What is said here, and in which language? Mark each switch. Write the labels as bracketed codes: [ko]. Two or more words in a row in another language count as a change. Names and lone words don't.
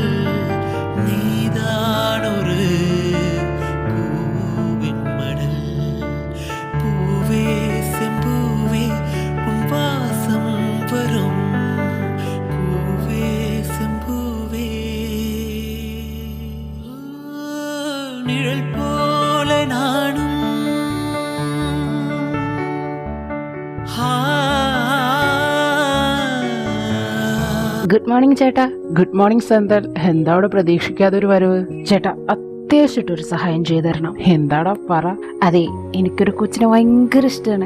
[ta] நீதான் ஒரு பூவின் மடல் பூவே செம்பூவே உன் வாசம் வரும் பூவே செம்பூவே நிழல் போல நானும் [en] Good morning ചേട്ടാ. Good morning [ml] സന്തൽ. എന്താ അവിടെ പ്രതീക്ഷിക്കാതെ ഒരു വരവ്? ചേട്ടാ, അത്യാവശ്യമായിട്ടൊരു സഹായം ചെയ്തു തരണം. എന്താടാ പറ. അതെ, എനിക്കൊരു കൊച്ചിനെ ഭയങ്കര ഇഷ്ടമാണ്.